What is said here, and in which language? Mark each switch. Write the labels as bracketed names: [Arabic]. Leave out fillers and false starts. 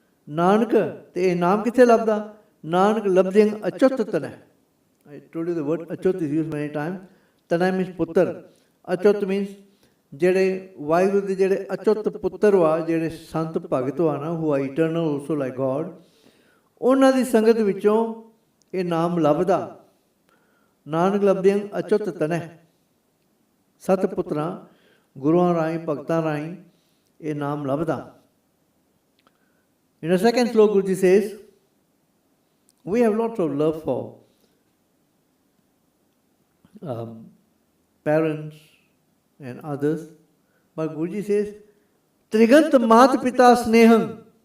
[Punjabi] ਨਾਨਕ, ਤੇ ਇਹ ਨਾਮ ਕਿੱਥੇ ਲੱਭਦਾ? ਨਾਨਕ ਲੱਭਦੇ ਅਚੁੱਤ ਤਨੈ। [English] I told you the word achut is used many times. [Punjabi] ਤਨੈ means ਪੁੱਤਰ, ਅਚੁੱਤ means ਜਿਹੜੇ ਵਾਹਿਗੁਰੂ ਦੇ ਜਿਹੜੇ ਅਚੁੱਤ ਪੁੱਤਰ ਵਾ, ਜਿਹੜੇ ਸੰਤ ਭਗਤ ਵਾ ਨਾ, [English] who are eternal also like God, [Punjabi] ਉਹਨਾਂ ਦੀ ਸੰਗਤ ਵਿੱਚੋਂ ਇਹ ਨਾਮ ਲੱਭਦਾ। ਨਾਨਕ ਲੱਭਦੇ ਅਚੁੱਤ ਤਨੈ। ਸਤ ਪੁੱਤਰਾਂ ਗੁਰੂਆਂ ਰਾਹੀਂ ਭਗਤਾਂ ਰਾਹੀਂ ਇਹ ਨਾਮ ਲੱਭਦਾ। [English] In the second slok Guruji says, we have lots of love for parents and others, but Guruji says, [Punjabi] Trigant mat pita sneham.